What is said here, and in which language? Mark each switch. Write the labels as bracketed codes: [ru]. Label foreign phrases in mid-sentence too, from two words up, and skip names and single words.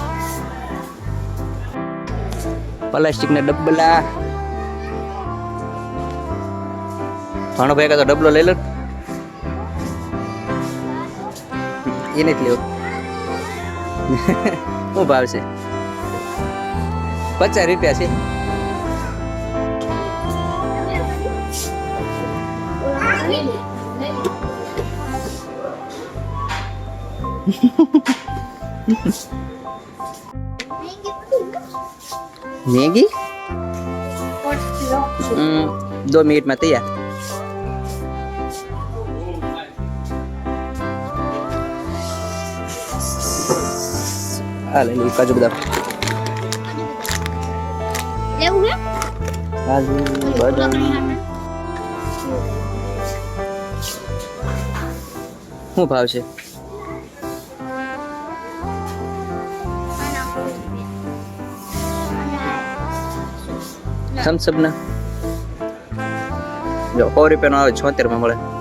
[gu] પ્લાસ્ટિક ના ડબ્બલા. ભાણો ભાઈ તો ડબલો લઈ લો. એ નથી લેવો. શું ભાવ છે? 50 રૂપિયા છે. [hi] मैगी 2 मिनट में तैयार. ले लो काजू बदाम. [gu] काजू बदाम શું ભાવ છે? થમ્સઅપ ના જો 100 રૂપિયાનો આવે 76 માં મળે.